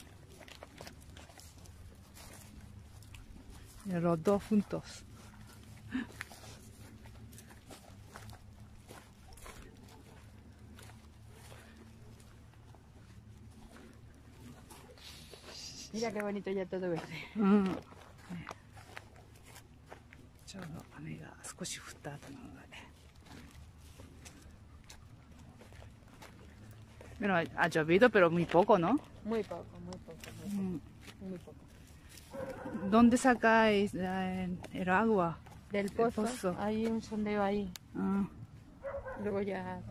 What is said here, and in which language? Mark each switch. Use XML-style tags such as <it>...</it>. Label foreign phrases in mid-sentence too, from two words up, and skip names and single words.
<es>Y los dos juntos. mira qué bonito ya todo verde.</es> <ja>ちょうど雨が少し降った後なので。</ja> <es>Pero ha llovido, pero muy poco, ¿no? Muy poco, muy poco. ¿Dónde sacáis el agua? Del pozo, hay un sondeo ahí, Ah, luego ya te</es>